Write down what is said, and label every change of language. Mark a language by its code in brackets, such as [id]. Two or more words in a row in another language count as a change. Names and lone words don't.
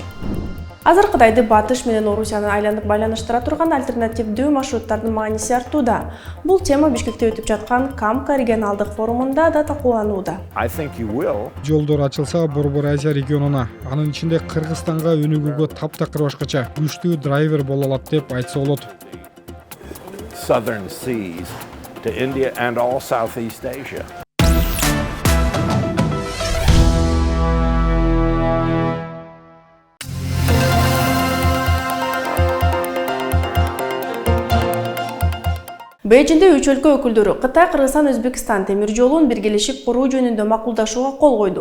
[ky] Азыр Кытайды Батыш менен Орусияны айланып байланыштыра турган альтернативдүү маршруттардын мааниси артууда. Бул тема Бишкекте өтүп жаткан КАМКА регионалдык форумунда да талкууланууда. Жолдор ачылса Борбор Азия регионуна, анын ичинде Кыргызстанга өнүгүүгө таптакыр башкача күчтүү драйвер боло алат деп айтса болот. [en] Southern seas to India and all Southeast Asia. [ky] Бейжинде 3 өлкө өкүлдөрү Кытай, Кыргызстан, Өзбекстан темир жолун биргелешип куруу жөнүндө макулдашууга кол койду.